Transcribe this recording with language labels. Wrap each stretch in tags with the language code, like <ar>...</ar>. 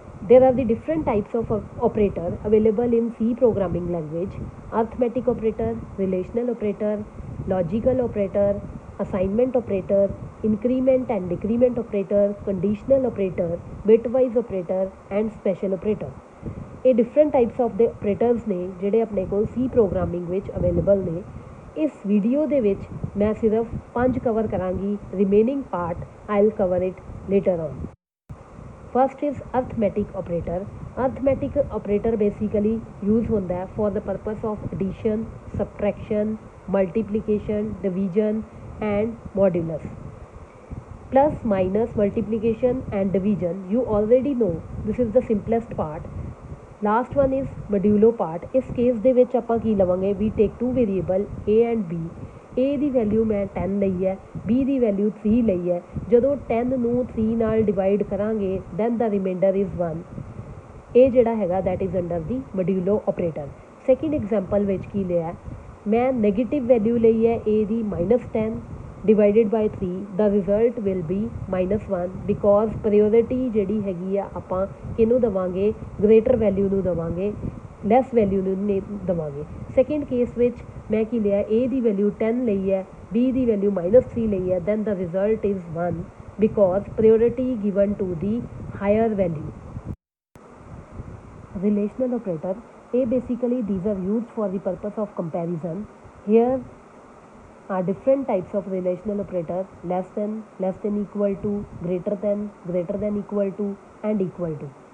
<en>There are the different types of operator available in C programming language: arithmetic operator, relational operator, logical operator, assignment operator, increment and decrement operator, conditional operator, bitwise operator and special operator.</en> <pa>ਇਹ</pa> <en>different types of the operators</en> <pa>ਨੇ ਜਿਹੜੇ ਆਪਣੇ ਕੋਲ C programming ਵਿੱਚ available ਨੇ। ਇਸ video ਦੇ ਵਿੱਚ ਮੈਂ ਸਿਰਫ 5 ਕਵਰ ਕਰਾਂਗੀ,</pa> <en>remaining part I'll cover it later on. First is arithmetic operator. Arithmetic operator basically use</en> <hi>होता है</hi> <en>for the purpose of addition, subtraction, multiplication, division and modulus. Plus, minus, multiplication and division you already know. This is the simplest part. Last one is modulo part.</en> <hi>इस case</hi> <pa>ਦੇ ਵਿੱਚ ਆਪਾਂ ਕੀ ਲਵਾਂਗੇ?</pa> <en>We take two variable A and B.</en> <pa>A ਦੀ value ਮੈਂ 10 ਲਈ ਹੈ, B ਦੀ value 3 ਲਈ ਹੈ। ਜਦੋਂ 10 ਨੂੰ 3 ਨਾਲ ਡਿਵਾਈਡ ਕਰਾਂਗੇ</pa> <en>Then the remainder is 1।</en> <pa>ਇਹ ਜਿਹੜਾ ਹੈਗਾ</pa> <en>That is under the modulo operator.</en> <pa>Second example ਵਿੱਚ ਕੀ ਲਿਆ, ਮੈਂ ਨੈਗੇਟਿਵ ਵੈਲਿਊ ਲਈ ਹੈ A ਦੀ -10 divided by 3,</pa> <en>the result will be -1 because priority</en> <pa>ਜਿਹੜੀ ਹੈਗੀ ਆ ਆਪਾਂ ਕਿਹਨੂੰ ਦੇਵਾਂਗੇ? ਗ੍ਰੇਟਰ ਵੈਲਿਊ ਨੂੰ ਦੇਵਾਂਗੇ, ਲੈਸ ਵੈਲਿਊ ਨੂੰ ਨਹੀਂ ਦੇਵਾਂਗੇ। ਸੈਕਿੰਡ ਕੇਸ ਵਿੱਚ ਮੈਂ ਕੀ ਲਿਆ, A ਦੀ ਵੈਲਿਊ 10 ਲਈ ਹੈ, B ਦੀ ਵੈਲਿਊ -3 ਲਈ ਹੈ,</pa> <en>Then the result is 1 because priority given to the higher value. Relational operator, basically these are used for the purpose of comparison. Here are different types of relational operator: less than equal to, greater than equal to and equal to.</en>